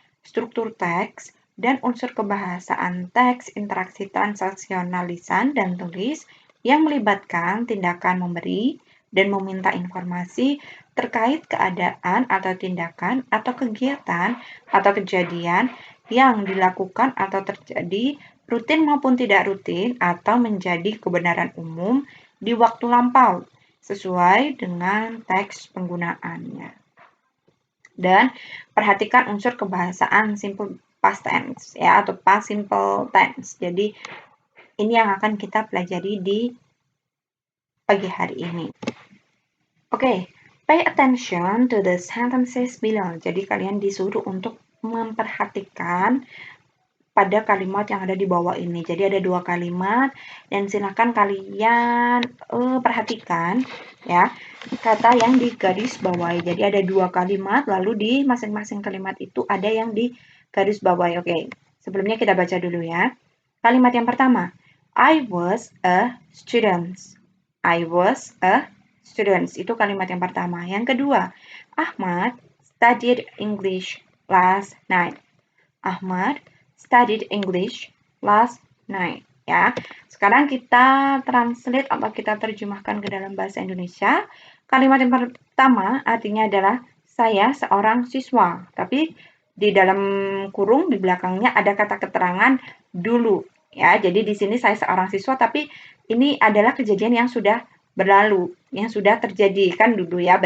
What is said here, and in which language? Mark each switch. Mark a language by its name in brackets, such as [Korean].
[Indonesian] struktur teks, dan unsur kebahasaan teks, interaksi transaksional lisan dan tulis yang melibatkan tindakan memberi dan meminta informasi terkait keadaan atau tindakan atau kegiatan atau kejadian yang dilakukan atau terjadi rutin maupun tidak rutin atau menjadi kebenaran umum di waktu lampau sesuai dengan teks penggunaannya. Dan perhatikan unsur kebahasaan simple past tense ya atau past simple tense. Jadi ini yang akan kita pelajari di pagi hari ini. [English] Oke, pay attention to the sentences below. [Indonesian] Jadi kalian disuruh untuk memperhatikan pada kalimat yang ada di bawah ini. Jadi ada 2 kalimat dan silakan kalian perhatikan ya kata yang digaris bawahi. Jadi ada 2 kalimat lalu di masing-masing kalimat itu ada yang digaris bawahi. Oke, sebelumnya kita baca dulu ya. Kalimat yang pertama, [English] I was a student. I was a student. [Indonesian] Itu kalimat yang pertama. Yang kedua, [English] Ahmad studied English last night. Ahmad studied English last night. [Indonesian] Ya, sekarang kita translate atau kita terjemahkan ke dalam bahasa Indonesia. Kalimat yang pertama artinya adalah saya seorang siswa. Tapi di dalam kurung di belakangnya ada kata keterangan dulu. Ya, jadi di sini saya seorang siswa, tapi ini adalah kejadian yang sudah berlalu, yang sudah terjadi kan dulu ya.